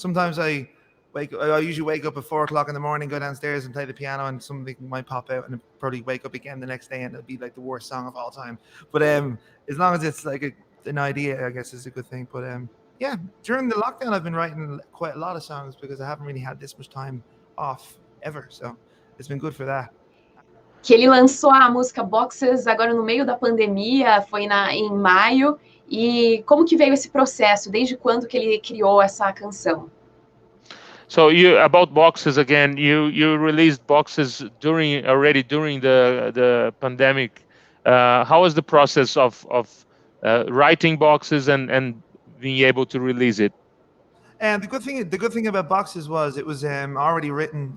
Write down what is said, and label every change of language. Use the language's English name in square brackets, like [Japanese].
[English] Sometimes I usually wake up at 4 o'clock in the morning, go downstairs and play the piano, and something might pop out, and I'll probably wake up again the next day, and it'll be like the worst song of all time. But as long as it's like an idea, I guess is a good thing. But yeah, during the lockdown, I've been writing quite a lot of songs because I haven't really had this much time off ever, so it's been good for that. [Portuguese] Que ele lançou a música Boxes agora no meio da pandemia, foi em maio. E como que veio esse processo? Desde quando que ele criou essa canção? [English] So about Boxes again, you released Boxes during the pandemic. How was the process of writing Boxes and being able to release it? And the good thing about Boxes was it was already written.